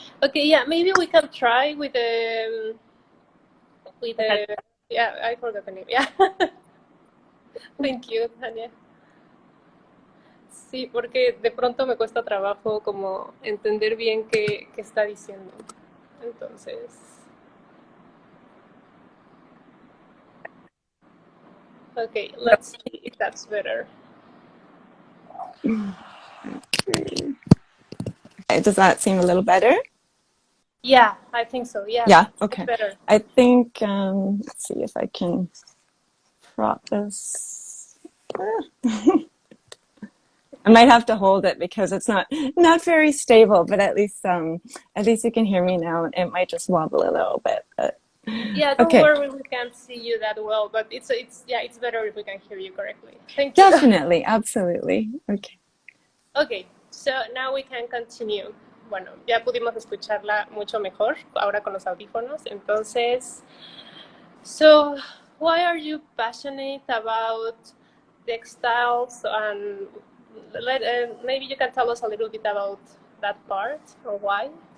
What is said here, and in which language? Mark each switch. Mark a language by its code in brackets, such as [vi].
[en] Okay, yeah, maybe we can try with the yeah, I forgot the name. Yeah. Thank you, Tania. [es] Sí, porque de pronto me cuesta trabajo como entender bien qué está diciendo. Entonces. [en] Okay, let's see if that's better. Does that seem a little better? Yeah, I think so. Yeah. Yeah, okay. Better. I think, let's see if I can prop this. I might have to hold it because it's not very stable, but at least you can hear me now. It might just wobble a little bit. But, yeah, don't worry, we can't see you that well, but it's better if we can hear you correctly. Thank you. Definitely, absolutely. Okay. Okay, so now we can continue. [es] Bueno, ya pudimos escucharla mucho mejor ahora con los audífonos. [en] Entonces, so why are you passionate about textiles? And maybe you can tell us a little bit about that part, or why?